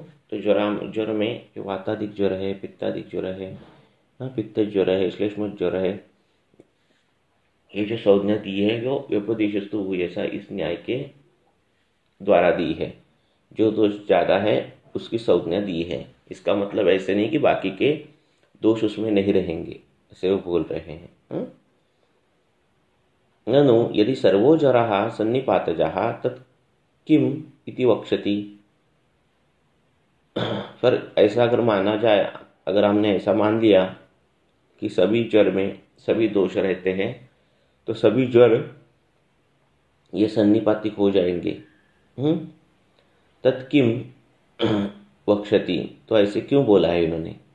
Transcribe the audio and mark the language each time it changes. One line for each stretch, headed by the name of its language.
Hindi: तो ज्वर में जो वातादिक ज्वर है, पित्तादिक ज्वर है, पित्त ज्वर है, श्लेष्म ज्वर है, ये जो संज्ञा दी है जो
Sanskrit: व्यपदेशस्तु भूयसा
Hindi: इस न्याय के द्वारा दी है। जो दोष ज्यादा है उसकी संज्ञा दी है। इसका मतलब ऐसे नहीं कि बाकी के दोष उसमें नहीं रहेंगे, ऐसे वो बोल रहे हैं।
Sanskrit: ननु यदि सर्वो जराः सन्निपातजाः तत् किम इति वक्ष्यति।
Hindi: पर ऐसा अगर माना जाए, अगर हमने ऐसा मान लिया कि सभी ज्वर में सभी दोष रहते हैं तो सभी ज्वर ये सन्निपातिक हो जाएंगे।
Sanskrit: तत्किम वक्ष्यति,
Hindi: तो ऐसे क्यों बोला है इन्होंने।